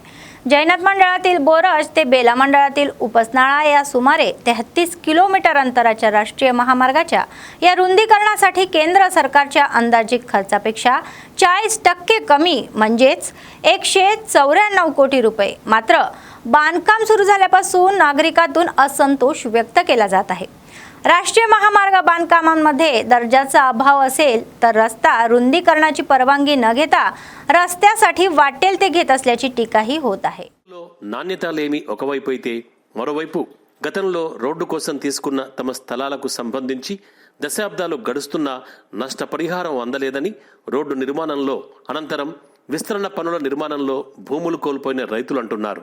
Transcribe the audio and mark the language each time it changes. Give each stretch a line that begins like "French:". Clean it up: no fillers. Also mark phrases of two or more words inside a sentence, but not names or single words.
Marathi: जैनत मंडळातील बोरज ते बेला मंडळातील उपसनाळा या सुमारे 33 किलोमीटर अंतराच्या राष्ट्रीय महामार्गाच्या या रुंदीकरणासाठी केंद्र सरकारच्या अंदाजित खर्चापेक्षा 40% कमी म्हणजेच 194 कोटी रुपये. मात्र बांधकाम सुरू झाल्यापासून नागरिकांतून असंतोष व्यक्त केला जात आहे. राष्ट्रीय महामार्ग बांधकामांमध्ये दर्जाचा अभाव असेल तर रस्ता रुंदीकरणाची परवानगी न घेता रस्त्यासाठी वाटेल ते घेत असल्याची टीकाही होत आहे.
Telugu: నాణ్యత లేమి ఒకవైపు అయితే మరోవైపు గతంలో రోడ్డు కోసం తీసుకున్న తమ స్థలాలకు సంబంధించి దశాబ్దాలు గడుస్తున్న నష్టపరిహారం అందలేదని రోడ్డు నిర్మాణంలో అనంతరం విస్తరణ పనుల నిర్మాణంలో భూములు కోల్పోయిన రైతులు అంటున్నారు.